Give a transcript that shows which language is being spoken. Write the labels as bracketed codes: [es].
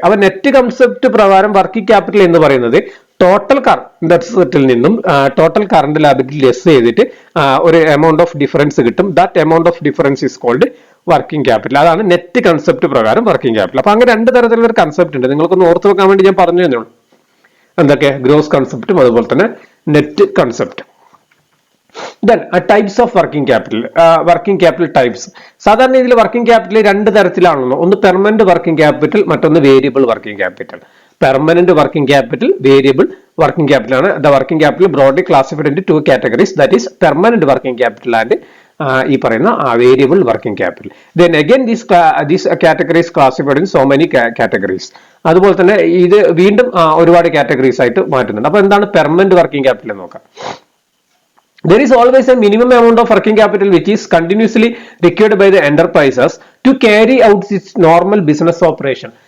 [ml] അപ്പൊ net concept പ്രകാരം working capital എന്ന് പറയുന്നത് ടോട്ടൽ കറണ്ട് അസറ്റിൽ നിന്നും ടോട്ടൽ കറണ്ട് ലാബിലിറ്റി ലെസ് ചെയ്തിട്ട് ഒരു എമൗണ്ട് ഓഫ് ഡിഫറൻസ് കിട്ടും. [en] That amount of difference is called working capital. [ml] അതാണ് നെറ്റ് കൺസെപ്റ്റ് പ്രകാരം വർക്കിംഗ് ക്യാപിറ്റൽ. അപ്പൊ അങ്ങനെ രണ്ട് തരത്തിലുള്ള ഒരു കൺസെപ്റ്റ് ഉണ്ട്. നിങ്ങൾക്കൊന്ന് ഓർത്ത് വെക്കാൻ വേണ്ടി ഞാൻ പറഞ്ഞു തന്നേ ഉള്ളൂ. എന്തൊക്കെ? ഗ്രോസ് കൺസെപ്റ്റും അതുപോലെ തന്നെ net concept. [en] Then types of working capital. Working capital types. [ml] സാധാരണ ഇതിൽ വർക്കിംഗ് ക്യാപിറ്റൽ രണ്ട് തരത്തിലാണല്ലോ. ഒന്ന് പെർമനന്റ് വർക്കിംഗ് ക്യാപിറ്റൽ, മറ്റൊന്ന് variable working capital. [en] Permanent working capital, variable working capital ആണ്. The working capital broadly classified into two categories. That is permanent working capital and [ml] ഈ പറയുന്ന [en] Variable working capital. Then again these categories classified in so many categories. [ml] അതുപോലെ തന്നെ ഇത് വീണ്ടും ഒരുപാട് categories ആയിട്ട് മാറ്റുന്നുണ്ട്. അപ്പൊ എന്താണ് പെർമനന്റ് വർക്കിംഗ് ക്യാപിറ്റൽ എന്ന് നോക്കാം. [en] There is always a minimum amount of working capital which is continuously required by the enterprises to carry out its normal business operation.